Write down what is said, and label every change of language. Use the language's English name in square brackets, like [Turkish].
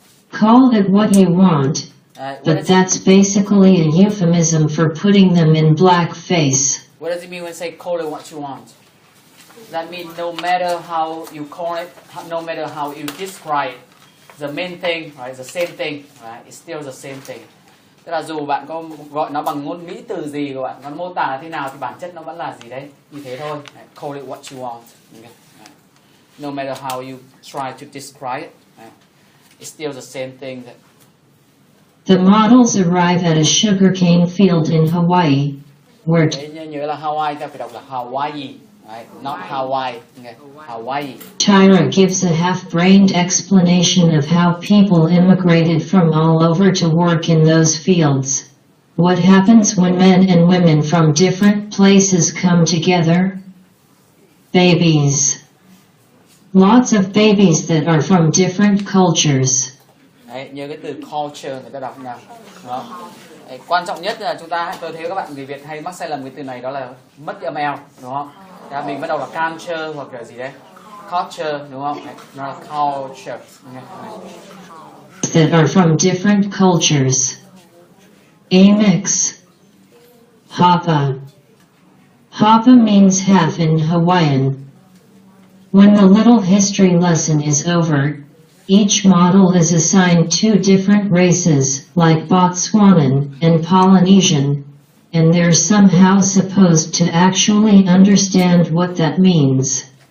[English] Call it what you want, but that's basically a euphemism for putting them in blackface. What does it mean when say call it what you want? That means no matter how you call it, no matter how you describe it, the main thing, right, the same thing, right, it's still the same thing. [Vietnamese] Tức là dù bạn có gọi nó bằng ngôn ngữ từ gì của bạn, nó mô tả thế nào thì bản chất nó vẫn là gì đấy, như thế thôi. [English] Right? Call it what you want. Okay? Right? No matter how you try to describe it, right? It's still the same thing. The models arrive at a sugarcane field in Hawaii, where [Vietnamese] nhớ là Hawaii, ta phải đọc là Hawaii, right? [English] Not Hawaii. Okay? Hawaii. Tyra gives a half-brained explanation of how people immigrated from all over to work in those fields. What happens when men and women from different places come together? Babies. Lots of babies that are from different cultures. [Vietnamese] Đấy, nhớ cái từ culture người ta đọc nào. Đó. Đấy, quan trọng nhất là tôi thấy các bạn người Việt hay mắc sai lầm cái từ này, đó là mất âm L, đúng không? Thì mình bắt đầu là culture hoặc là gì đấy, culture, đúng không? Đấy, nó là culture. [English] That are from different cultures. A mix. Hapa. Hapa means half in Hawaiian. When the little history lesson is over, each model is assigned 2 different races, like Botswanan and Polynesian, and they're somehow supposed to actually understand what that means.